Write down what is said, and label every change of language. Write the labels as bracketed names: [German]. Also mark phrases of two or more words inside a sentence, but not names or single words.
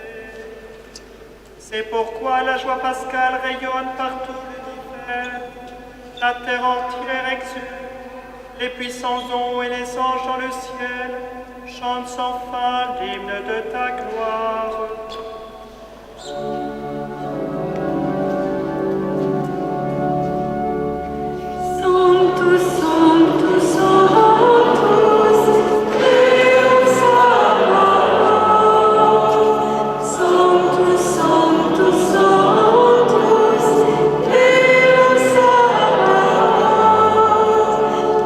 [French] C'est pourquoi la joie pascale rayonne par tout l'univers, la terre entière exulte. Les puissants ondes et les anges dans le ciel chantent sans fin l'hymne de ta gloire. [Latin] Sanctus, Sanctus, Sanctus, Deus Sabaoth. Sanctus, Sanctus, Sanctus, Deus Sabaoth.